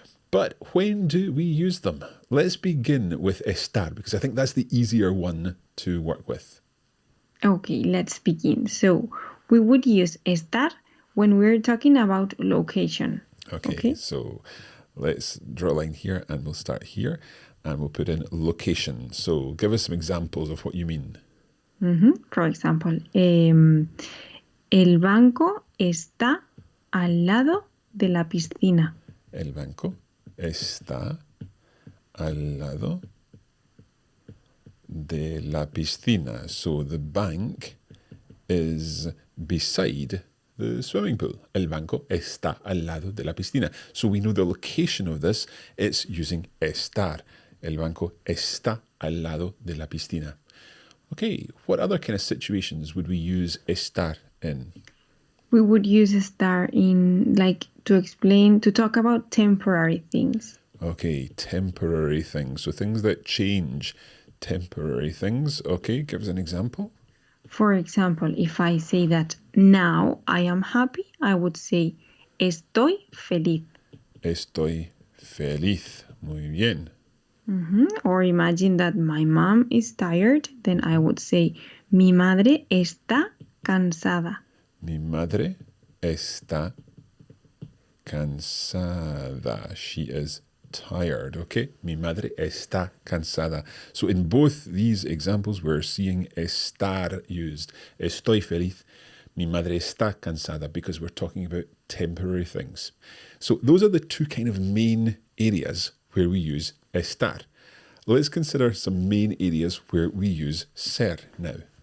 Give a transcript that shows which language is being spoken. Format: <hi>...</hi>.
<en>But when do we use them? Let's begin with estar, because I think that's the easier one to work with. Okay, let's begin. So, we would use estar when we're talking about location. Okay, so let's draw a line here and we'll start here and we'll put in location. So give us some examples of what you mean. For example,</en> <es>el banco está al lado de la piscina. El banco está al lado de la piscina.</es> <en>So the bank is beside the swimming pool.</en> <es>El banco está al lado de la piscina.</es> <en>So we know the location of this. It's using estar.</en> <es>El banco está al lado de la piscina.</es> <en>Okay, what other kind of situations would we use estar in? We would use estar in, like, to talk about temporary things. Okay, temporary things. So things that change, temporary things. Okay, give us an example. For example, if I say that now I am happy, I would say</en> <es>estoy feliz. Estoy feliz. Muy bien.</es> <en>Or imagine that my mom is tired, then I would say</en> <es>mi madre está cansada. Mi madre está cansada.</es> <en>She is tired.</en> <es>Okay, mi madre está cansada.</es> <en>So in both these examples, we're seeing estar used.</en> <es>Estoy feliz. Mi madre está cansada,</es> <en>because we're talking about temporary things. So those are the two kind of main areas where we use estar. Let's consider some main areas where we use ser now.</en>